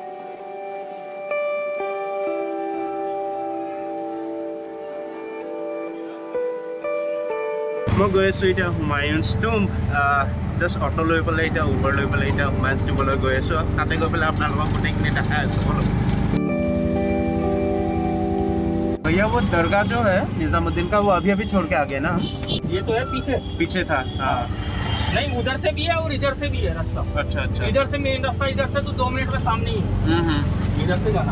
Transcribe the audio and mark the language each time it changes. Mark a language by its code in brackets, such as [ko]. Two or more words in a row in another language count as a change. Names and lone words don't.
[as] মই গৈ আছোঁ এতিয়া হুমায়ুনছ টুম্ব জাষ্ট অটো লৈ পেলাই এতিয়া উবৰ লৈ পেলাই এতিয়া হুমায়ুনছ টুম্বলৈ গৈ আছোঁ তাতে গৈ পেলাই আপোনালোকক গোটেইখিনি দেখাই আছোঁ বলক [hi] भैया वो दरगाह जो है निजामुद्दीन का वो अभी छोड़ के आ गए ना ये तो है पीछे था हाँ नहीं उधर से भी है और इधर से भी है रास्ता अच्छा इधर से मेन रास्ता इधर से तो 2 मिनट में सामने ही है इधर से जाना